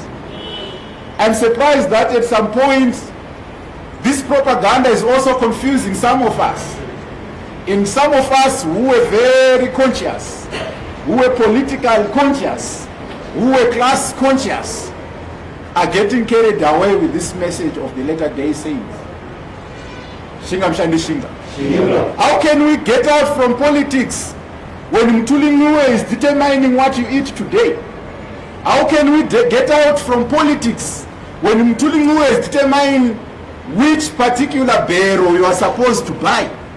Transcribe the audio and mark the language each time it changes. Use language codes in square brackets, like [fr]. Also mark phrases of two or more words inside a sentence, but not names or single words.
[en] I'm surprised that at some point this propaganda is also confusing some of us. In some of us who were very conscious, who were political conscious, who were class conscious, are getting carried away with this message of the latter day saints. [sn] Shinga mshandi shinga. [en] How can we get out from politics when Mtulinguwe is determining what you eat today? How can we get out from politics when Mtulinguwe is determining which particular barrel you are supposed to buy?